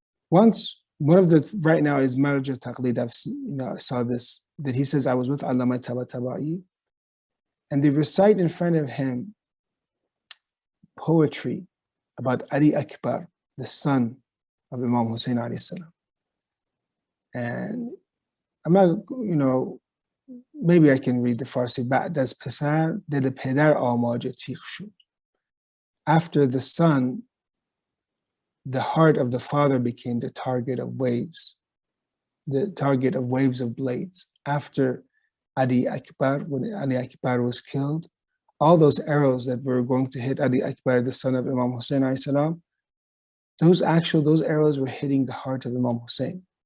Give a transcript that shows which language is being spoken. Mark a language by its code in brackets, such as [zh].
[en] Once, one of the, right now is Maraj al-Taqlid, I saw this, that he says, I was with Allama Tabatabai, and they recite in front of him poetry about Ali Akbar, the son of Imam Hussein alayhi salam. And I'm not, you know, maybe I can read the Farsi. [fa] بعد از پسر دل پدر آماج تیغ شد. [en] After the son, the heart of the father became the target of waves, of blades. After Ali Akbar, when Ali Akbar was killed, all those arrows that were going to hit Ali Akbar, the son of Imam Hussein alayhi salam, those arrows were hitting the heart of Imam Hussein.